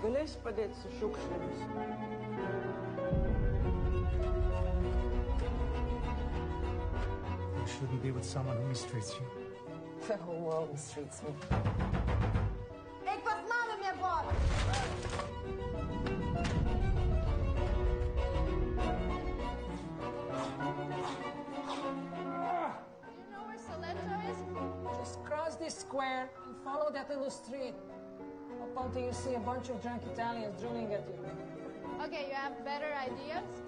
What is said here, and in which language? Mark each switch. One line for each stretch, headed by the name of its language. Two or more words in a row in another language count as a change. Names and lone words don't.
Lithuanian: galėsi padėti su šiukšlėmis?
English: You shouldn't be with someone who mistreats you. The whole world mistreats me.
Lithuanian: Eik pas mamą miegoti!
English: Just cross this square and follow that little street. Up until you see a bunch of drunk Italians drilling at you. Okay, you have better ideas?